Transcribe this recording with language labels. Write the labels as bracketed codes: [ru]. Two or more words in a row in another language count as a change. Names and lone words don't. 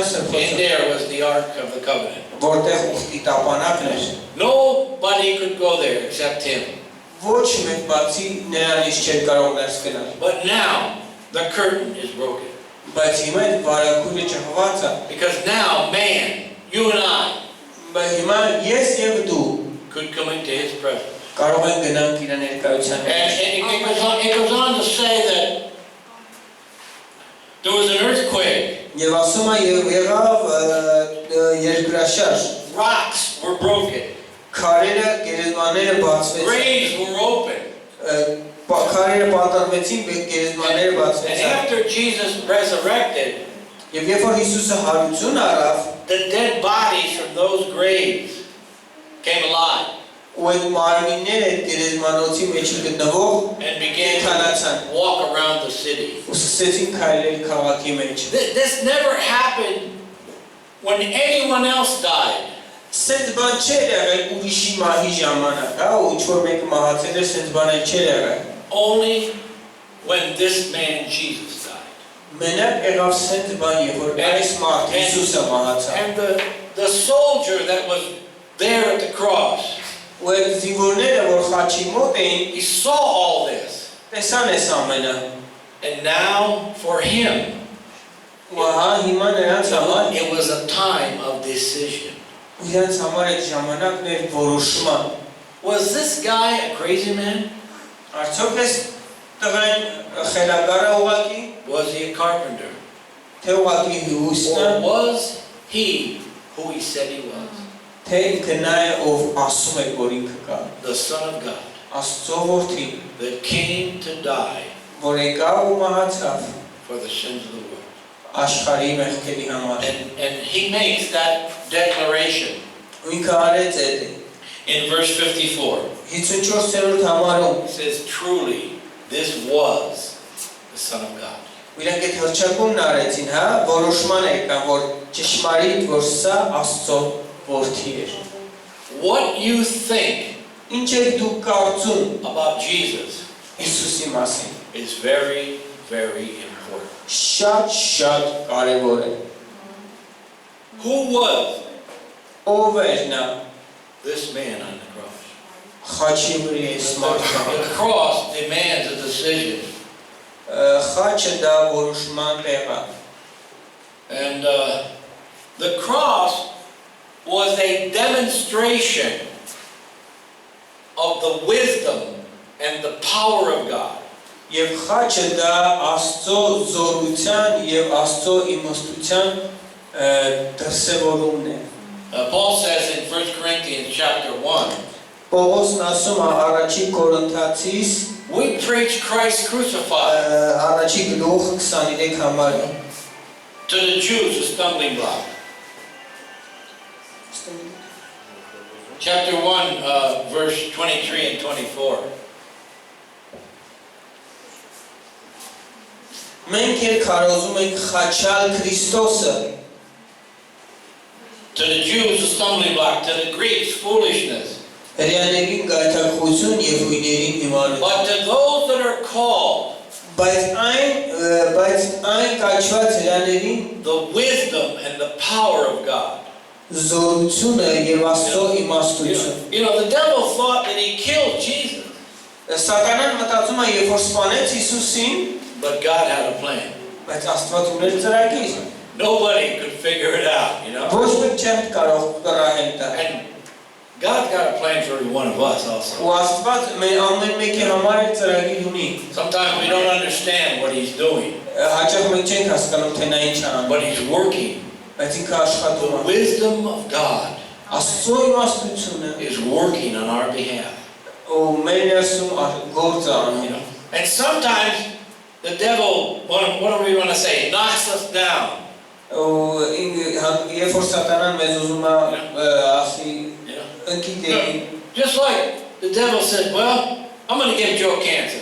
[en] and [hy] սրբոցը, [en] there was the Ark of the Covenant. [hy] որտեղ ուխտի տապանակն էր։ [en] Nobody could go there except him. [hy] Ոչ մեկ բացի նրանից չէր կարող ներս գնալ։ [en] But now, the curtain is broken. [hy] Բայց հիմա այդ բարակույրը ճղված է։ [en] Because now, man, you and I, [hy] Բայց հիմա ես եւ դու [en] could come into his presence. [hy] կարող ենք գնանք իր ներկայության մեջ։ [en] And it goes on to say that there was an earthquake. [hy] Եվ ասում է եղավ երկրաշարժ, [en] Rocks were broken. [hy] քարերը գերեզմաները բացվեցին, [en] Graves were open. [hy] քարերը պատառվեցին, գերեզմանները [en] And [hy] բացվեցին։ [en] after Jesus resurrected, [hy] Եվ երբ որ Հիսուսը հարություն առավ, [en] the dead bodies from those graves came alive [hy] ու այդ մարմինները այդ գերեզմանոցի մեջ գտնվող [en] and began [hy] կենթանացան [en] to walk around the city. [hy] ու սկսեցին քայլել քաղաքի մեջ։ [en] This never happened when anyone else died. [hy] Սենց բան չէր եղել ուրիշի մահի ժամանակ, հա, ու ինչ-որ մեկը մահացել էր, սենց բան էլ չէր եղել։ [en] Only when this man Jesus died. [hy] Մենակ եղավ սենց բան, երբ որ այս մարդ Հիսուսը մահացավ։ [en] And the soldier that was there at the cross, [hy] Ու այդ զինվորները, որ խաչի մոտ էին, [en] he saw all this. [hy] տեսան այս ամենը։ [en] And now for him, [hy] Ու ահա հիմա նրանց համար [en] it was a time of decision. [hy] իրենց համար այդ ժամանակն էր որոշման։ [en] Was this guy a crazy man? [hy] Արդյոք այս տղան խելագար է ուղղակի, [en] Was he a carpenter? [hy] թե ուղղակի հյուսն է, [en] Or was he who he said he was? [hy] թե ինքը նա է, ով ասում է, որ ինքը կա։ [en] The Son of God [hy] Աստծո որդին, [en] that came to die [hy] որ եկավ ու մահացավ [en] for the sins of the world. [hy] աշխարհի մեղքերի համար։ [en] And he makes that declaration [hy] Ու ինքը արեց այդ [en] in verse 54. [hy] 54-րդ համարում, [en] He says, truly, this was the Son of God. [hy] Իրանք այդ հրճակումն արեցին, հա, որոշման եկան, որ ճշմարիտ, որ սա Աստծո որդի էր։ [en] What you think [hy] Ինչ եք դուք կարծում [en] about Jesus [hy] Հիսուսի մասին։ [en] is very, very important. [hy] Շատ կարևոր է։ [en] Who was [hy] Ով էր նա [en] this man on the cross? [hy] խաչի վրա այս մարդը։ [en] The cross demands a decision. [hy] Խաչը դա որոշման տեղ է։ [en] And the cross was a demonstration of the wisdom and the power of God. [hy] Եվ խաչը դա Աստծո զորության եւ Աստծո իմաստության դրսևորումն է։ [en] Paul says in 1 Corinthians chapter 1, [hy] Պողոսն ասում է առաջի Կորինթացիս [en] we preach Christ crucified, [hy] առաջի գլուխ 23 համարը։ [en] to the Jews a stumbling block. Chapter 1, verse 23 and 24. [hy] Մենք էլ քարոզում ենք խաչալ Քրիստոսը։ [en] To the Jews a stumbling block, to the Greeks foolishness. [hy] Հրեաներին գայթակղություն եւ հույներին հիմարություն։ [en] But to those that are called, [hy] բայց այն կաչված հրեաներին [en] the wisdom and the power of God. [hy] զորությունը եւ Աստծո իմաստությունը։ [en] You know, the devil thought that he killed Jesus. [hy] Սատանան մտածում է, երբ որ սպանեց Հիսուսին, [en] But God had a plan. [hy] բայց Աստված ուներ ծրագիր։ [en] Nobody could figure it out, you know. [hy] Ոչ մեկ չէր կարող կռահել դա։ [en] And God's got a plan for every one of us also. [hy] Ու Աստված մեր ամեն մեկի համար է ծրագիր ունի։ [en] Sometimes we don't understand what he's doing, [hy] Հաճախ մենք չենք հասկանում, թե նա ինչ է անում, [en] but he's working. [hy] բայց ինքը աշխատում [en] The [hy] է։ [en] wisdom of God [hy] Աստծո իմաստությունը [en] is working on our behalf. [hy] ու մեր ներսում գործ է անում։ [en] You know? And sometimes the devil, what do we want to say, knocks us down. [hy] Ու երբ որ Սատանան մեզ ուզում է ասի ընկիտեին, [en] Just like the devil said, well, I'm going to give Joe cancer.